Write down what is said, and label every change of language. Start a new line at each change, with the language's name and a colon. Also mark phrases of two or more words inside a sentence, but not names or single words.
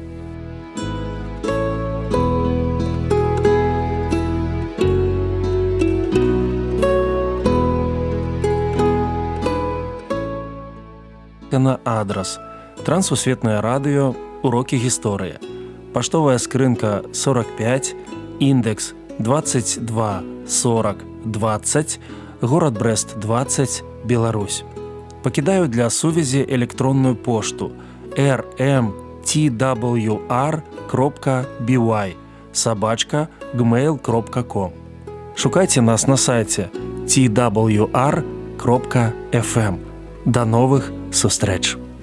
Belarusian: На адрас: Трансусветнае радыё, урокі гісторыі. Паштовая скрынка 45, індекс 22 40 20, город Брест 20, Беларусь. Пакідаю для сувязі электронную пошту rmtwr.by@gmail.com. Шукайце нас на сайце twr.fm. До новых сустрэч!